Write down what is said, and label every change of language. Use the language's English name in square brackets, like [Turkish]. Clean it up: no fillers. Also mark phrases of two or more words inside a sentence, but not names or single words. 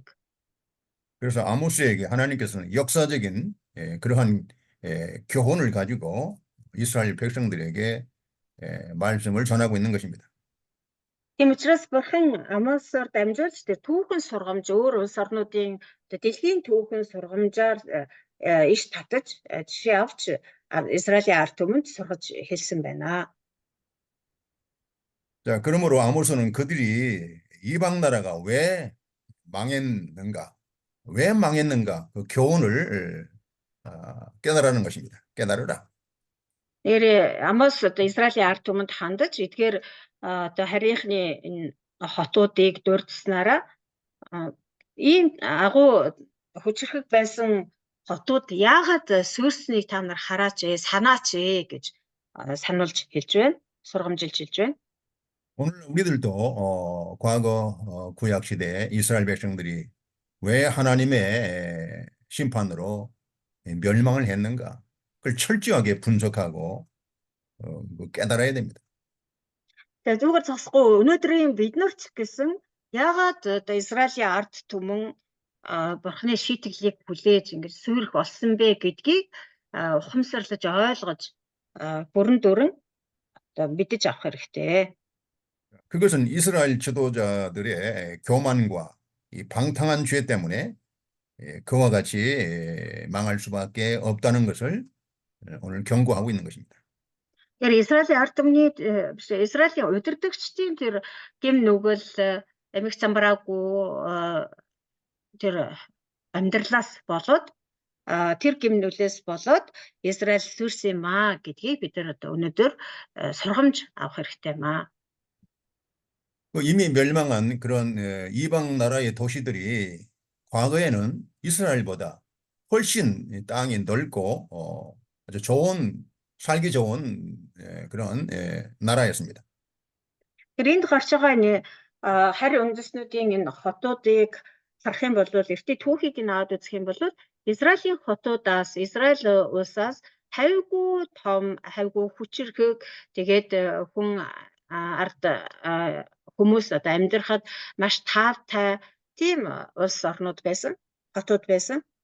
[Korean] 그래서 아모스에게 하나님께서는 역사적인 그러한 교훈을 가지고 이스라엘 백성들에게 말씀을 전하고 있는 것입니다. [Mongolian] Тийм учраас бурхан Амосоор дамжуулж тэр түүхэн сургамж өөр улс орнуудын дэлхийн түүхэн сургамжаар иш татаж жишээ авч Израилийн ард түмэнд сургаж хэлсэн байна. [Korean] 자, 그러므로 아모스는 그들이 이방 나라가 왜 망했는가 그 교훈을 깨달으라는 것입니다. 깨달으라. [Mongolian] Нэр Амос одоо Израилийн ард түмэнд хандаж эдгээр одоо харийнхны энэ хотуудыг дурдсанараа ийм агуу хүчрхэг байсан хотууд яагаад сүрснийг та нар хараач санаач гэж сануулж хэлж байна. сургамжилж хэлж байна. [Korean] 오늘 우리들도 과거 구약 시대에 이스라엘 백성들이 왜 하나님의 심판으로 멸망을 했는가 그걸 철저하게 분석하고 깨달아야 됩니다. [Mongolian] Тэгээ зүгээр зогсохгүй өнөөдрийн бид нар ч гэсэн яагаад одоо Израилийн ард түмэн бурхны шийтгэлийг хүлээж ингэж сүрэх болсон бэ гэдгийг ухамсарлаж ойлгож бүрэн дүрэн одоо мэдэж авах хэрэгтэй. [Korean] 그것은 이스라엘 지도자들의 교만과 이 방탕한 죄 때문에 그와 같이 망할 수밖에 없다는 것을 오늘 경고하고 있는 것입니다. [Mongolian] Тэр Израилийн ард түмний биш Израилийн удирдагчдын тэр гэм нүгэл амиг замбраагүй тэр амьдралаас болоод тэр гэм нүглээс болоод Израиль сүрсэн юм гэдгийг бид нар одоо өнөөдөр сургамж авах хэрэгтэй юм. [Korean] 이미 멸망한 그런 이방 나라의 도시들이 과거에는 이스라엘보다 훨씬 땅이 넓고 아주 살기 좋은 그런 나라였습니다. [Mongolian] Тэр энд гарч байгаа харь үндэстнүүдийн энэ хотуудыг харах юм бол эртний түүхийг аваад үзэх юм бол Израилийн хотуудаас Израиль улсаас хавьгүй том, хавьгүй хүчирхэг тэгээд хүн ард хүмүүс одоо амьдрахад маш таатай тийм улс орнууд байсан, хотууд байсан.